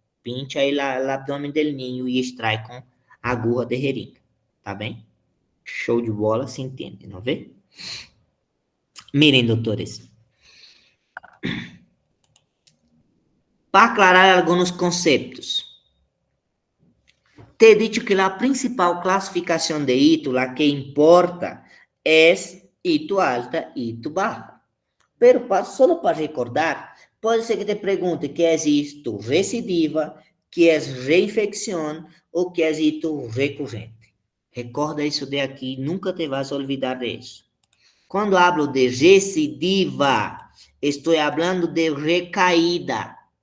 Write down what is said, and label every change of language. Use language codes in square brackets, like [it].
[pt] Pincha aí o abdômen do ninho e extrai com agulha de jeringa. Tá bem? Show de bola, se entende, não vê? Miren, doutores. Para aclarar alguns conceitos. [es] Te he dicho que la principal clasificación de hito, la que importa, es hito alta y hito baja. Pero solo para recordar, [pt] pode ser que [es] te pregunte que é hito recidiva, que é reinfecção ou que é hito recorrente. Recorda isso de aqui, nunca te vas a olvidar de isso. [pt] Quando hablo de recidiva, estou falando de recaída.